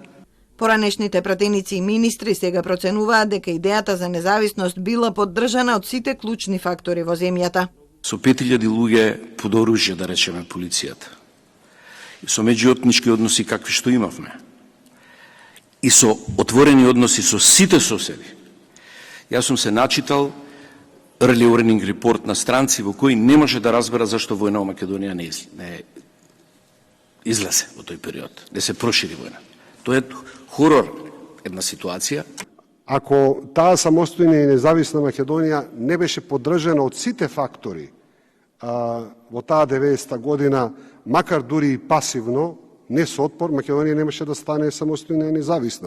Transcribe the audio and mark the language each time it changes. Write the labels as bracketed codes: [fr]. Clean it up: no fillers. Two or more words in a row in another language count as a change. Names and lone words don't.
[mk] Поранешните пратеници и министри сега проценуваат дека идејата за независност била поддржана од сите клучни фактори во земјата. Со 5000 луѓе под оружје, да речеме, полицијата. И со меѓуетнички односи какви што имавме. И со отворени односи со сите соседи. Јас сум се начитал [en] early warning report [mk] на странци во кои не може да разбера зашто војна во Македонија не излезе во тој период, да се прошири војна. Тоа е хорор една ситуација. Ако таа самостојна и независна Македонија не беше поддржана од сите фактори во таа 90-та година, макар дури и пасивно, не со отпор, Македонија немаше да стане самостојна и независна.